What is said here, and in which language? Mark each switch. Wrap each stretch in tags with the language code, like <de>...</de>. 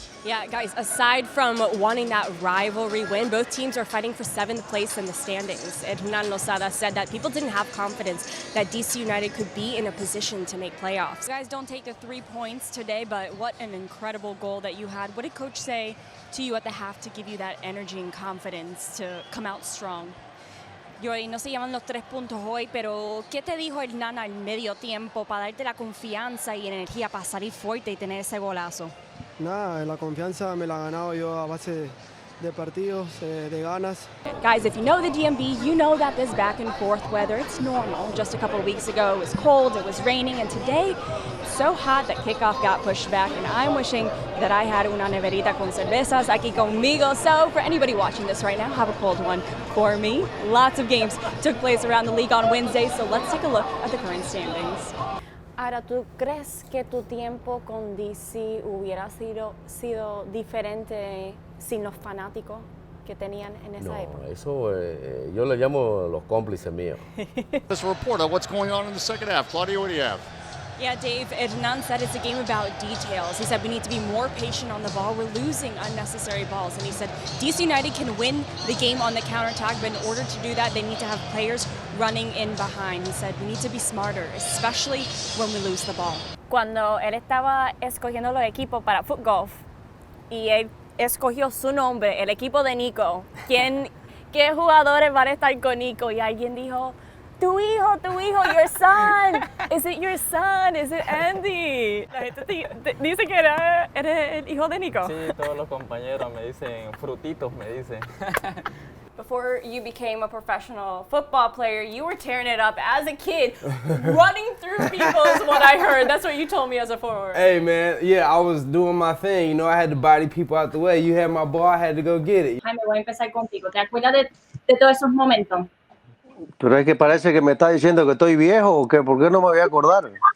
<en>Yeah, guys, aside from wanting that rivalry win, both teams are fighting for 7th place in the standings. Hernan Lozada said that people didn't have confidence that DC United could be in a position to make playoffs. You guys don't take the 3 points today, but what an incredible goal that you had. What did Coach say to you at the half to give you that energy and confidence to come out strong?</en> <es>Y no se llaman los 3 puntos hoy, pero ¿qué te dijo Hernan al medio tiempo para darte la confianza y energía para salir fuerte y tener ese golazo? Nada, la confianza me la he ganado yo a base de partidos, de ganas.</es> <en>Guys, if you know the DMV, you know that this back and forth weather, it's normal. Just a couple of weeks ago, it was cold, it was raining, and today, it's so hot that kickoff got pushed back, and I'm wishing that I had</en> <es>una neverita con cervezas aquí conmigo.</es> <en>So for anybody watching this right now, have a cold one for me. Lots of games took place around the league on Wednesday, so let's take a look at the current standings.</en> <es>Ahora, ¿tú crees que tu tiempo con DC hubiera sido diferente sin los fanáticos que tenían en esa época? No, eso yo le llamo los cómplices míos.</es> <en>This report on what's going on in the second half. Claudia, what do you have? Yeah, Dave, Hernan said it's a game about details. He said we need to be more patient on the ball. We're losing unnecessary balls. And he said DC United can win the game on the counterattack, but in order to do that, they need to have players running in behind. He said we need to be smarter, especially when we lose the ball.</en> <es>Cuando él estaba escogiendo los equipos para foot golf y él escogió su nombre, el equipo de Nico, ¿qué jugadores van a estar con Nico? Y alguien dijo, tu hijo,</es> <en>your son. Is it your son? Is it Andy?</en> <es>La gente dice que eres el hijo de Nico. Sí, todos los compañeros me dicen, frutitos me dicen.</es> <en>Before you became a professional football player, you were tearing it up as a kid, running through people is what I heard. That's what you told me as a forward. Hey, man, yeah, I was doing my thing. You know, I had to body people out the way. You had my ball, I had to go get it.</en> <es>Jaime, voy a empezar contigo. ¿Te acuerdas de todos esos momentos? Pero es que parece que me está diciendo que estoy viejo o qué, ¿por qué no me voy a acordar?</es>